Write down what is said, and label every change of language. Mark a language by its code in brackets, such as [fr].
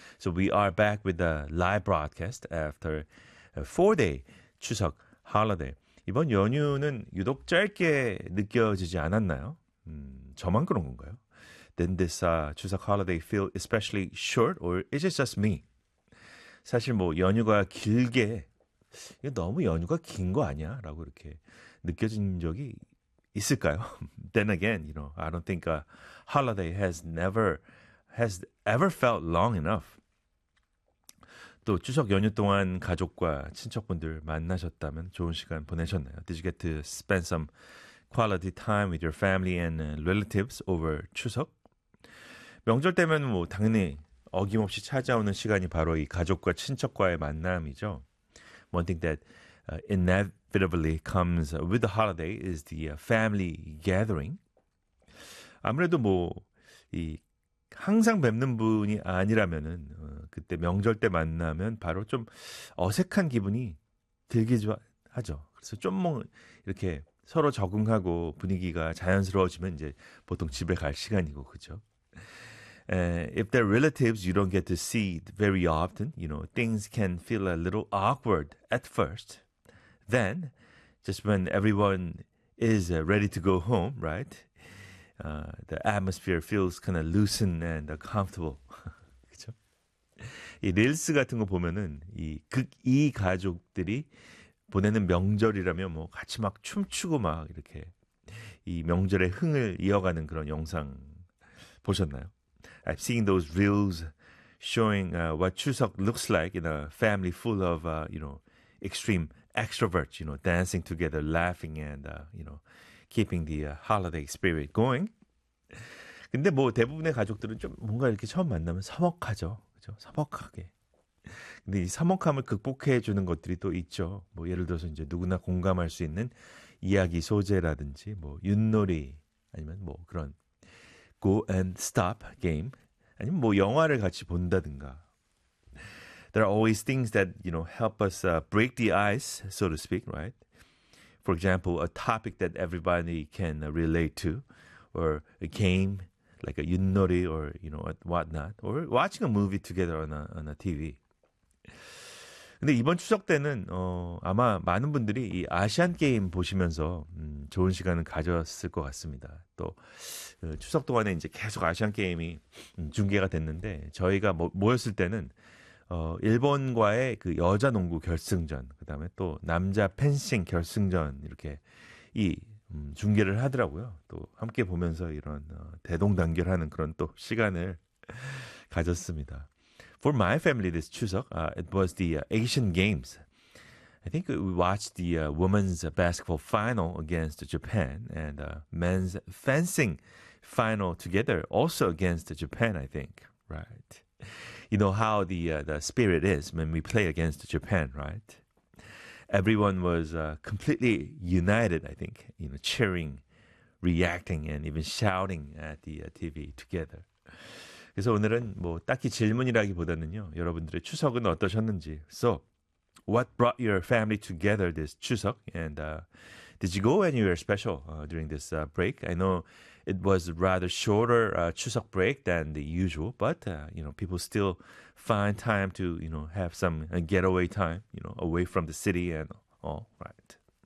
[en] So we are back with the live broadcast after a four-day 추석 holiday. [ko] 이번 연휴는 유독 짧게 느껴지지 않았나요? [en] 저만 그런 건가요? Didn't this 추석 holiday feel especially short or is it just me? [ko] 사실 뭐 연휴가 길게 이거 너무 연휴가 긴 거 아니야? 라고 이렇게 느껴진 적이 있을까요? [en] Then again, you know, I don't think a holiday has ever felt long enough. [ko] 또 추석 연휴 동안 가족과 친척분들 만나셨다면 좋은 시간 보내셨나요? [en] Did you get to spend some quality time with your family and relatives over 추석? [ko] 명절 때면 뭐 당연히 어김없이 찾아오는 시간이 바로 이 가족과 친척과의 만남이죠. [en] One thing that inevitably comes with the holiday is the family gathering. [ko] 아무래도 뭐 이 항상 뵙는 분이 아니라면은 그때 명절 때 만나면 바로 좀 어색한 기분이 들기도 하죠. 그래서 좀 뭐 이렇게 서로 적응하고 분위기가 자연스러워지면 이제 보통 집에 갈 시간이고 그죠. [en] If they're relatives you don't get to see very often, you know, things can feel a little awkward at first. Then, just when everyone is ready to go home, right? The atmosphere feels kind of loosened and comfortable. [ko] 그쵸? 이 릴스 같은 거 보면은 이 극이 가족들이 보내는 명절이라면 뭐 같이 막 춤추고 막 이렇게 이 명절의 흥을 이어가는 그런 영상 보셨나요? [en] I've seen those reels showing what 추석 looks like in a family full of, you know, extreme extroverts, you know, dancing together, laughing and, you know, keeping the holiday spirit going. [ko] 근데 뭐 대부분의 가족들은 좀 뭔가 이렇게 처음 만나면 서먹하죠. 그죠? 서먹하게. 근데 이 서먹함을 극복해 주는 것들이 또 있죠. 뭐 예를 들어서 이제 누구나 공감할 수 있는 이야기 소재라든지 뭐 윷놀이 아니면 뭐 그런 go and stop game 아니면 뭐 영화를 같이 본다든가. [en] There are always things that, you know, help us break the ice, so to speak, right? For example, a topic that everybody can relate to, or a game like a 윷놀이 or, you know, whatnot, or watching a movie together on a TV. [ko] 근데 이번 추석 때는 아마 많은 분들이 이 아시안 게임 보시면서 좋은 시간을 가졌을 것 같습니다. 또 추석 동안에 이제 계속 아시안 게임이 중계가 됐는데 저희가 모였을 때는 일본과의 그 여자 농구 결승전, 그다음에 또 남자 펜싱 결승전 이렇게 이 중계를 하더라고요. 또 함께 보면서 이런 대동단결하는 그런 또 시간을 가졌습니다. [en] For my family this 추석, it was the Asian Games. I think we watched the women's basketball final against Japan and men's fencing final together also against Japan, I think, right? You know how the spirit is when we play against Japan, right? Everyone was completely united, I think, you know, cheering, reacting, and even shouting at the TV together. [ko] 그래서 오늘은 뭐 딱히 질문이라기보다는요. 여러분들의 추석은 어떠셨는지. [en] So, what brought your family together this 추석? And did you go anywhere special during this break? I know it was rather shorter 추석 break than the usual, but you know, people still find time to, you know, have some getaway time, you know, away from the city and all, right?